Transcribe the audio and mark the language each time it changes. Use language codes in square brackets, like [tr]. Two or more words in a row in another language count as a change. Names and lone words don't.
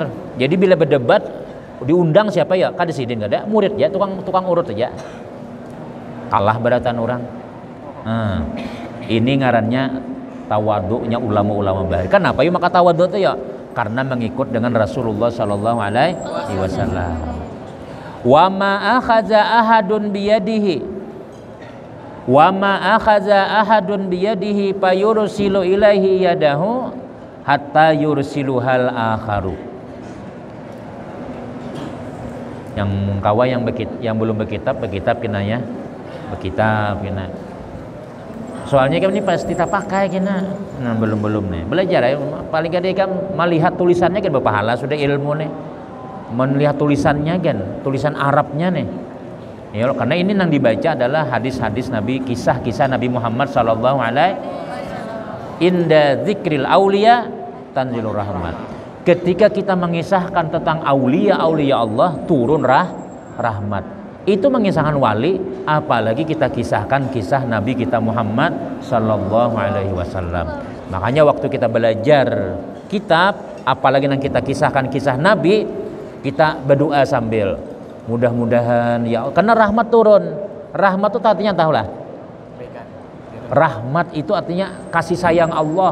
[bjn] Jadi bila berdebat diundang siapa ya? Kada sidin kada murid ya tukang urut aja. Kalah beratan orang. Ini ngarannya tawaduknya ulama-ulama baik. [id] Kenapa ya maka tawaduk itu ya? Karena mengikut dengan Rasulullah [ar] صلى الله عليه وسلم. وما أخذ أحد بيده وما أخذ أحد بيده فيرسل إليه يده حتى يرسلها الآخر. [bjn] Yang kawa yang belum berkitab kinaya berkitab kena. Soalnya kan ini pasti kita pakai kena. [id] Nah, belum nih. Belajar ya. Paling gak kan melihat tulisannya kan berpahala sudah ilmu nih. Melihat tulisannya kan, tulisan Arabnya nih. Ya, karena ini yang dibaca adalah hadis-hadis Nabi, kisah-kisah Nabi Muhammad [ar] صلى الله عليه عند ذكر الأولياء تنزل الرحمة. [id] Ketika kita mengisahkan tentang aulia-aulia Allah, turun rahmat. Itu mengisahkan wali, apalagi kita kisahkan kisah Nabi kita Muhammad [ar] صلى الله عليه وسلم. [id] Makanya waktu kita belajar kitab, apalagi yang kita kisahkan kisah Nabi, kita berdoa sambil mudah-mudahan ya, karena rahmat turun. Rahmat itu artinya tahulah. Rahmat itu artinya kasih sayang Allah.